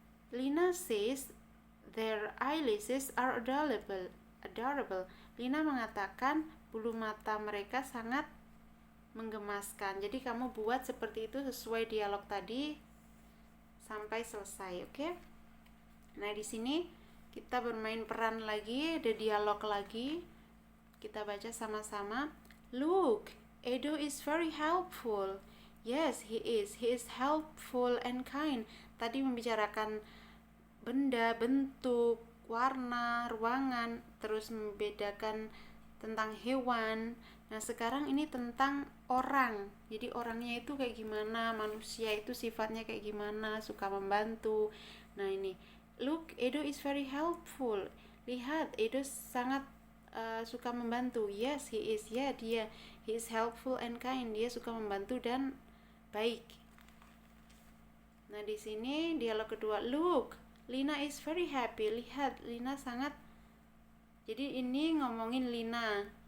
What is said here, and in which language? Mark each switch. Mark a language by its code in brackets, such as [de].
[en] Lina says their eyelashes are adorable. [id] Lina mengatakan bulu mata mereka sangat menggemaskan. Jadi kamu buat seperti itu sesuai dialog tadi sampai selesai, oke? Nah, di sini kita bermain peran lagi, ada dialog lagi. Kita baca sama-sama. [en] Look, Edo is very helpful. Yes, he is. He is helpful and kind. [id] Tadi membicarakan benda, bentuk, warna, ruangan, terus membedakan tentang hewan. Nah, sekarang ini tentang orang. Jadi orangnya itu kayak gimana, manusia itu sifatnya kayak gimana, suka membantu. Nah, ini, [en] look, Edo is very helpful. [id] Lihat, Edo sangat suka membantu. [en] Yes, he is. [id] Ya, dia. [en] He is helpful and kind. [id] Dia suka membantu dan baik. Nah, di sini dialog kedua. [en] Look, Lina is very happy. [id] Lihat, Lina sangat. Jadi ini ngomongin Lina.